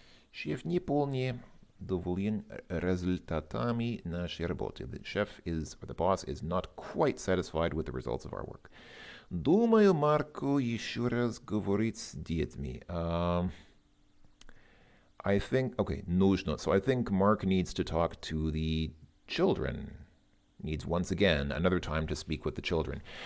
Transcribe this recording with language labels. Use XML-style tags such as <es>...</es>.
<ru>Шеф не вполне доволен результатами нашей работы.</ru> <en>The chef is, or the boss is not quite satisfied with the results of our work.</en> <ru>Думаю, Марку еще раз говорить с детьми.</ru> <en>I think, okay, нужно. So I think Mark needs to talk to the children. Needs once again another time to speak with the children.</en>